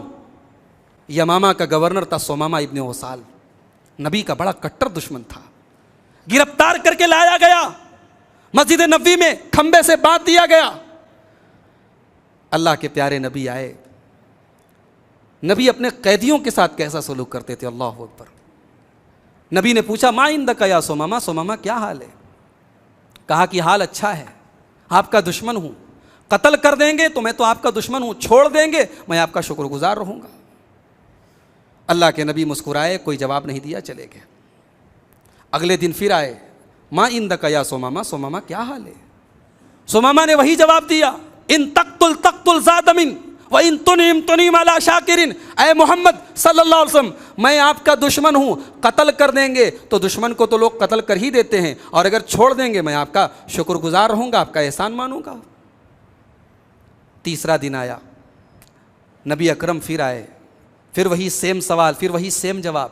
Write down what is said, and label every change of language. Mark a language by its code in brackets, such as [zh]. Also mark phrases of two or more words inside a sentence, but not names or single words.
[hi] यमामा का गवर्नर था सुमामा इब्न उसाल, नबी का बड़ा कट्टर दुश्मन था। गिरफ्तार करके लाया गया, मस्जिद नबी में खंबे से बांध दिया गया। अल्लाह के प्यारे नबी आए। नबी अपने कैदियों के साथ कैसा सलूक करते थे? [ar] الله أكبر. [hi] नबी ने पूछा, [ar] ما عندك يا ثمامة, [hi] सुमामा क्या हाल है? कहा कि हाल अच्छा है, आपका दुश्मन हूं, कत्ल कर देंगे तो मैं तो आपका दुश्मन हूं, छोड़ देंगे मैं आपका शुक्रगुजार रहूंगा। अल्लाह के नबी मुस्कुराए, कोई जवाब नहीं दिया, चले गए। अगले दिन फिर आए, [ar] ما عندك يا ثمامة, [hi] सुमामा क्या हाल है? सुमामा ने वही जवाब दिया, [ar] إن تقتل ذا دم وإن تنعم تنعم على شاكر. [hi] ऐ मोहम्मद [ar] صلى الله عليه وسلم, [hi] मैं आपका दुश्मन हूँ, कत्ल कर देंगे तो दुश्मन को तो लोग कत्ल कर ही देते हैं, और अगर छोड़ देंगे मैं आपका शुक्रगुजार रहूँगा, आपका एहसान मानूंगा। तीसरा दिन आया, नबी अकरम फिर आए, फिर वही सेम सवाल, फिर वही सेम जवाब।